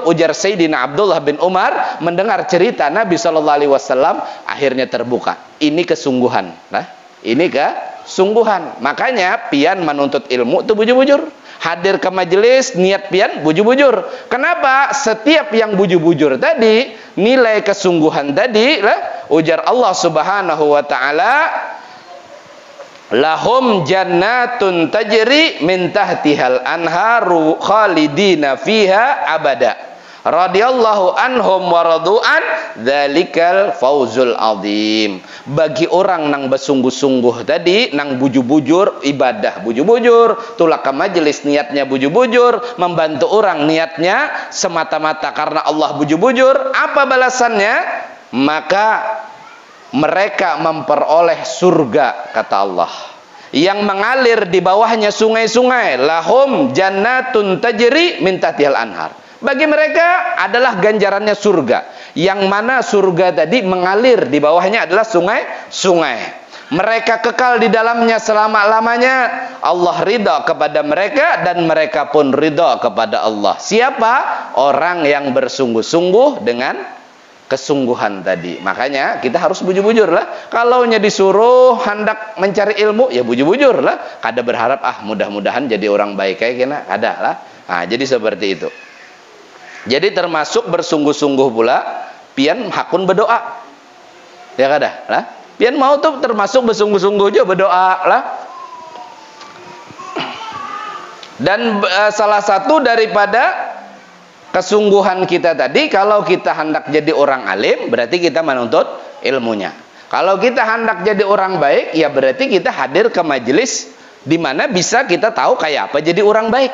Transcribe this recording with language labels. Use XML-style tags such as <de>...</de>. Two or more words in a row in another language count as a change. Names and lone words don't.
<id>Ujar Sayyidina Abdullah bin Umar mendengar cerita Nabi SAW akhirnya terbuka. Ini kesungguhan. Nah, ini kesungguhan.</id> <bjn>Makanya pian menuntut ilmu itu bujur-bujur. Hadir ke majelis niat pian bujur-bujur. Kenapa? Setiap yang bujur-bujur tadi, nilai kesungguhan tadi lah, ujar Allah</bjn> <ar>سبحانه وتعالى, لهم جنات تجري من تحتها الأنهار خالدين فيها أبدا. رضي الله عنهم ورضوا عنه ذلك الفوز العظيم.</ar> <bjn>Bagi orang nang bersungguh-sungguh tadi, nang bujur-bujur ibadah bujur-bujur, tulak ke majelis niatnya bujur-bujur, membantu orang niatnya semata-mata karena Allah bujur-bujur, apa balasannya?</bjn> <id>Maka mereka memperoleh surga, kata Allah, yang mengalir di bawahnya sungai-sungai.</id> <ar>لهم جنات تجري من تحتها الأنهار.</ar> <id>Bagi mereka adalah ganjarannya surga, yang mana surga tadi mengalir di bawahnya adalah sungai-sungai. Mereka kekal di dalamnya selama-lamanya. Allah ridha kepada mereka dan mereka pun ridha kepada Allah. Siapa? Orang yang bersungguh-sungguh dengan kesungguhan tadi.</id> <bjn>Makanya kita harus bujur-bujur lah. Kalau disuruh hendak mencari ilmu, ya bujur-bujur lah. Kada berharap mudah-mudahan jadi orang baik kayak kena, ada lah.</bjn> <id>Nah, jadi seperti itu.</id> <bjn>Jadi termasuk bersungguh-sungguh pula pian hakun berdoa. Ya kada lah. Pian mau tuh termasuk bersungguh-sungguh juga berdoa lah.</bjn> <id>Dan salah satu daripada kesungguhan kita tadi, kalau kita hendak jadi orang alim, berarti kita menuntut ilmunya. Kalau kita hendak jadi orang baik, ya berarti kita hadir ke majelis di mana bisa kita tahu kayak apa jadi orang baik.</id>